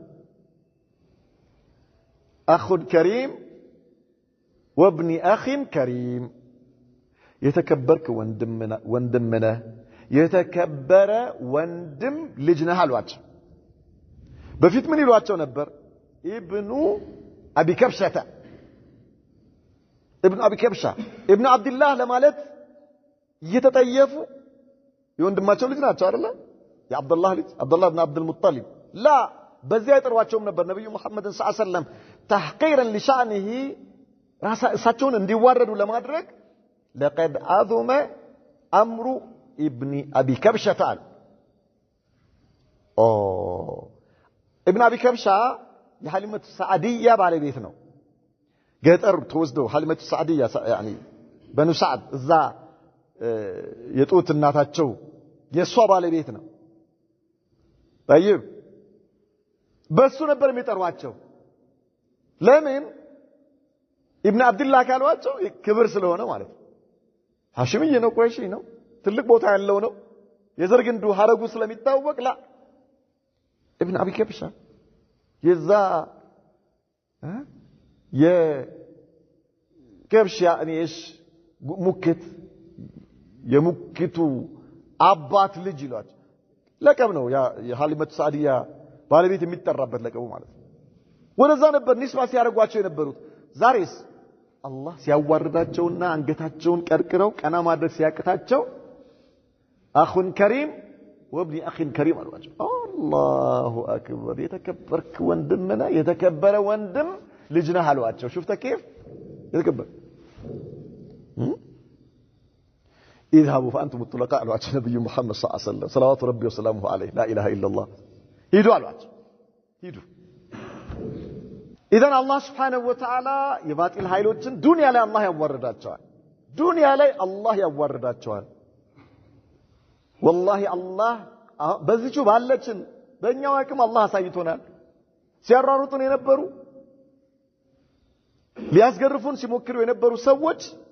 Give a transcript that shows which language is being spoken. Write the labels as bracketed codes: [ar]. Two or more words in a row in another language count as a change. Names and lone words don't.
[ar] أخ كريم وابن أخ كريم [am] የተከበርክ ወንድም ነህ የተከበረ ወንድም ልጅ ነህ አሏቸው በፊት ምን ይሏቸው ነበር ኢብኑ አቢ ከብሻታ ابن ابي كبشه ابن عبد الله ለማለት እየተጠየፉ የወንድማቸው ልጅ ናቸው አይደል የአብዱላህ ልጅ አብዱላህ ibn عبد المطلب لا በዚያ ይጠሯቸውም ነበር ነብዩ መሐመድ [ar] صلى الله عليه وسلم تحقيرا لشأنه [am] ራሳቸውን እንዲዋረዱ ለማድረግ [ar] لقد عظم امر ابن ابي كبشه تعال [am] ابن ابي كبشه የሐሊመቱ ሰዓዲያ ባለቤት ነው ገጠር ተወስደው ሐሊመቱ ሰዓዲያ يعني በኑ ሰዓድ እዛ የጡት እናታቸው የሷ ባለቤት ነው طيب በሱ ነበር የሚጠሯቸው ለምን ኢብኑ አብዱላህ ካልዋቸው ክብር ስለሆነ ማለት ነው ሐሽምዬ ነው ቁረይሺ ነው ትልቅ ቦታ ያለው ነው የዘር ግንዱ ሐረጉ ስለሚታወቅ ላ ኢብኑ አቢ ከብሻ የዛ የከብሻ [ar] يعني ايش [am] ሙክት የሙክቱ አባት ልጅ ይሏል ለቀብ ነው የሐሊመቱ ሰዓዲያ ባለቤት የሚጠራበት ለቀቡ ማለት ነው ወደዛ ነበር ንስባ ሲያረጓቸው የነበሩት ዛሬስ አላህ ሲያዋርዳቸውና አንገታቸውን ቀርቅረው ቀና ማድረግ ሲያቅታቸው [ar] أخ كريم وابن أخ كريم [am] አሏቸው [ar] الله أكبر [am] የተከበርክ ወንድምና የተከበረ ወንድም ልጅ ነህ አሏቸው [ar] شفت كيف [am] የተከበረ [ar] اذهبوا فانتم الطلقاء [am] አሏቸው ነብዩ መሐመድ [ar] صلى الله عليه وسلم صلوات ربي وسلامه عليه لا اله الا الله [am] ሂዱ አሏቸው ሂዱ ኢዘን አላህ [ar] سبحانه وتعالى [am] የባጢል ኃይሎችን ዱንያ ላይ አላህ ያዋርዳቸዋል ዱንያ ላይ አላህ ያዋርዳቸዋል ወላሂ አላህ በዚቹ ባለችን በእኛው አቅም አላህ አሳይቶናል ሲያራሩጡን የነበሩ ሊያስገርፉን ሲሞክሩ የነበሩ ሰዎች